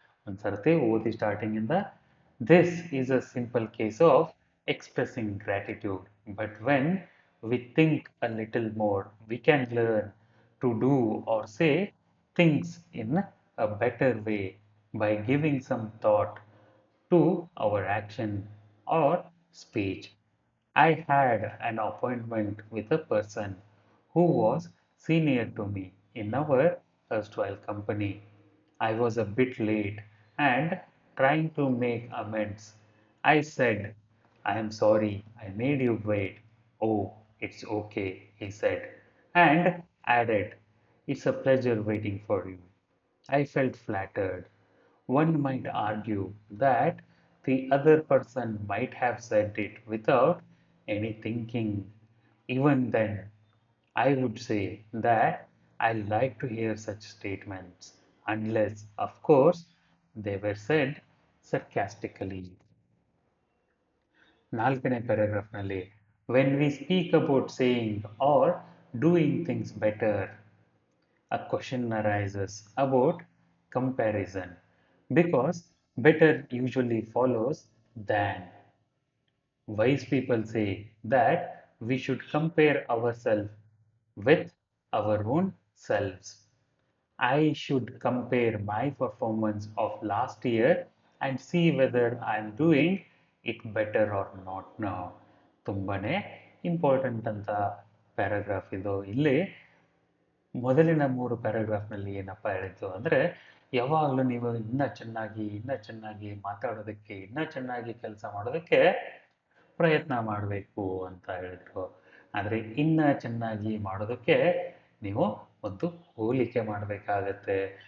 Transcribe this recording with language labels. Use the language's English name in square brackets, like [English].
[Kannada] ಒಂದು ಸರ್ತಿ ಓದಿ ಸ್ಟಾರ್ಟಿಂಗಿಂದ. [English] This is a simple case of expressing gratitude, but when we think a little more we can learn to do or say things in a better way by giving some thought to our action or speech. I had an appointment with a person who was senior to me in our erstwhile company. I was a bit late and trying to make amends. I said, I am sorry I made you wait. Oh, it's okay, he said, and added, it's a pleasure waiting for you. I felt flattered. One might argue that the other person might have said it without any thinking. Even then, I would say that I like to hear such statements, unless, of course, they were said sarcastically. [Kannada] 4ನೇ ಪ್ಯಾರಾಗ್ರಾಫ್ನಲ್ಲಿ [English] When we speak about saying or doing things better, a question arises about comparison because better usually follows than. Wise people say that we should compare ourselves with our own selves. I should compare my performance of last year and see whether I am doing it better or not now. [Kannada] ತುಂಬಾನೇ important ಅಂತ paragraph ಇದು. ಇಲ್ಲಿ ಮೊದಲಿನ 3 ಪ್ಯಾರಾಗ್ರಾಫ್ನಲ್ಲಿ ಏನಪ್ಪ ಹೇಳಿದ್ದು ಅಂದರೆ, ಯಾವಾಗಲೂ ನೀವು ಇನ್ನೂ ಚೆನ್ನಾಗಿ ಮಾತಾಡೋದಕ್ಕೆ, ಇನ್ನೂ ಚೆನ್ನಾಗಿ ಕೆಲಸ ಮಾಡೋದಕ್ಕೆ ಪ್ರಯತ್ನ ಮಾಡಬೇಕು ಅಂತ ಹೇಳಿದ್ರು. ಆದರೆ ಇನ್ನೂ ಚೆನ್ನಾಗಿ ಮಾಡೋದಕ್ಕೆ ನೀವು ಒಂದು ಹೋಲಿಕೆ ಮಾಡಬೇಕಾಗತ್ತೆ.